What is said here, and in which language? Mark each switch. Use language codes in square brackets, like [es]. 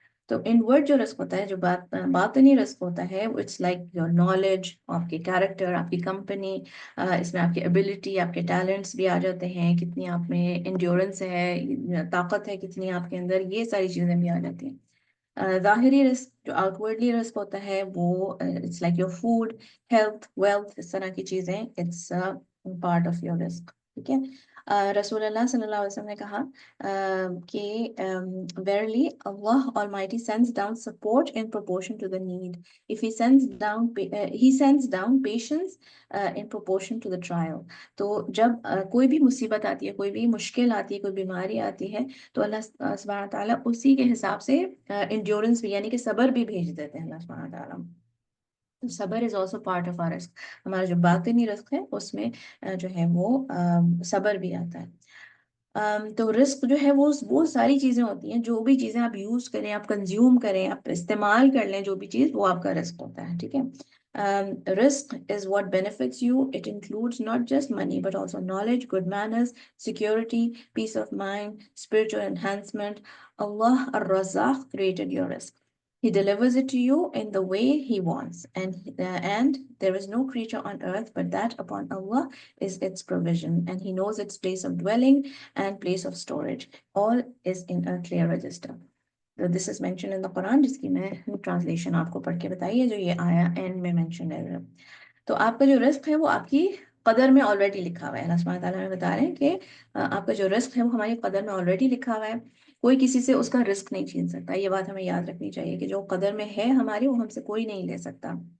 [hi] तो इनवर्ड जो रिस्क होता है, जो बातनी रिस्क होता है, [en] it's like your knowledge, [hi] आपके कैरेक्टर, आपकी कंपनी, इसमें आपकी एबिलिटी, आपके टैलेंट्स भी आ जाते हैं, कितनी आप में इंड्योरेंस है, ताकत है कितनी आपके अंदर, ये सारी चीज़ें भी आ जाती हैं. ज़ाहिरी रिस्क जो आउटवर्डली रिस्क होता है वो [en] it's like your food, [hi] health, wealth, इस तरह की चीज़ें, [en] It's part of your रिस्क. [hi] ठीक है. रसूलुल्लाह सल्लल्लाहु अलैहि वसल्लम ने कहा कि [en] verily Allah Almighty sends down support in proportion to the need. If He sends down patience in proportion to the trial. [hi] तो जब कोई भी मुसीबत आती है, कोई भी मुश्किल आती है, कोई बीमारी आती है, तो अल्लाह सुब्हानहू व तआला उसी के हिसाब से इंड्योरेंस भी, यानी कि सब्र भी भेज देते हैं अल्लाह सुब्हानहू व तआला. तो सब्र [en] Is also part of our रिस्क. [hi] हमारा जो बातिनी रिस्क है उसमें जो है वो सब्र भी आता है. तो रिस्क जो है वो सारी चीज़ें होती हैं, जो भी चीज़ें आप यूज़ करें, आप कंज्यूम करें, आप इस्तेमाल कर लें, जो भी चीज़, वो आपका रिस्क होता है. ठीक है. [en] Risk is what benefits you. It includes not just money, but also knowledge, good manners, security, peace of mind, spiritual enhancement. Allah Ar-Razzaq created your risk. He delivers it to you in the way He wants, and there is no creature on earth but that upon Allah is its provision, and He knows its place of dwelling and place of storage. All is in a clear register. [hi] तो [en] this is mention in the Quran, [hi] जिसकी मैं translation आपको पढ़ के बताई है, जो ये आया एंड में मेंशन है. तो आपका जो रिस्क है वो आपकी कदर में ऑलरेडी लिखा हुआ है. अल्लाह सुब्हानहू व तआला हमें बता रहे हैं कि आपका जो रिस्क है वो हमारी कदर में ऑलरेडी लिखा हुआ है. कोई किसी से उसका रिस्क नहीं छीन सकता. ये बात हमें याद रखनी चाहिए कि जो कदर में है हमारी, वो हमसे कोई नहीं ले सकता.